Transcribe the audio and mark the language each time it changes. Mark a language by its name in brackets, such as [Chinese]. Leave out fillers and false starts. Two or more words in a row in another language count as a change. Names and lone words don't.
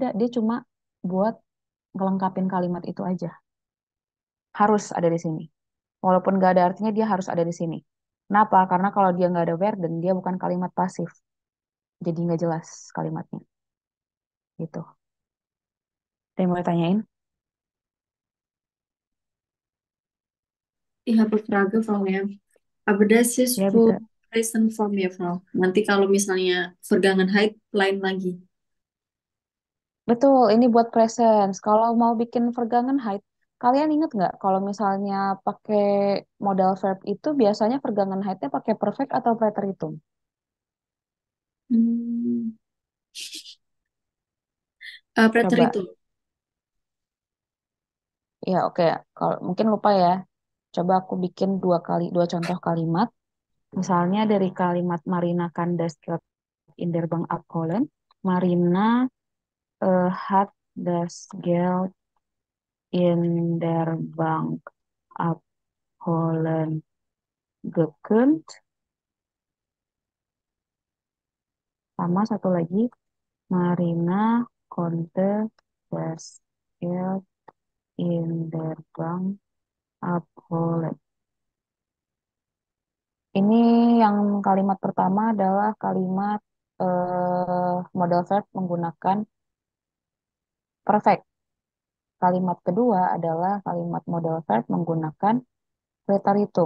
[Indonesian] Dia cuma buat ngelengkapin kalimat itu aja. Harus ada di sini. Walaupun nggak ada artinya, dia harus ada di sini. Kenapa? Karena kalau dia nggak ada werden, dia bukan kalimat pasif. Jadi nggak jelas kalimatnya. Gitu. Ada yang mau tanyain? [German] Ich habe Frage, Frau Maya. Aber das ist [Indonesian] Ya, [German] für [Indonesian] bisa. [English] Present Form [Indonesian] ya, Frau. Nanti kalau misalnya Vergangenheit lain lagi. Betul, ini buat presence. Kalau mau bikin Vergangenheit, kalian ingat nggak kalau misalnya pakai [English] modal verb [Indonesian] itu biasanya Vergangenheitnya pakai perfect atau preteritum? Hmm. Coba. Preteritum. Ya, oke. Kalau mungkin lupa ya. Coba aku bikin dua contoh kalimat. Misalnya dari kalimat Marina kan [German] das Geld in der Bank abholen. Marina hat das Geld in der Bank abholen gekündigt. [Indonesian] Sama satu lagi, [German] Marina konnte das Geld in der Bank abholen. [Indonesian] Ini yang kalimat pertama adalah kalimat [English] modal verb [Indonesian] menggunakan perfect. kalimat kedua adalah kalimat [English] modal verb [Indonesian] menggunakan preteritum.